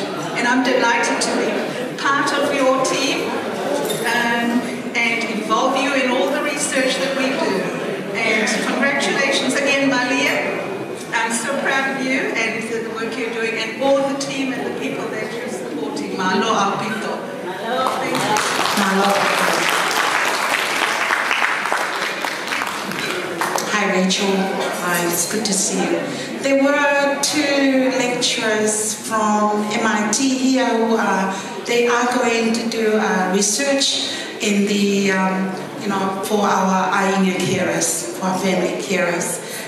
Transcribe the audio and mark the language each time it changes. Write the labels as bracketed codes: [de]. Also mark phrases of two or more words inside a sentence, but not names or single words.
[en] And I'm delighted to be part of your team and involve you in all the research that we do. And congratulations again, Malia. I'm so proud of you and the work you're doing and all the team and the people that you're supporting. [to] Malo Aupito. Malo. [en] Thank you. Malo. Hi Rachel, it's good to see you. There were two lecturers from MIT here who they are going to do research in the, for our Ainga carers, for our family carers.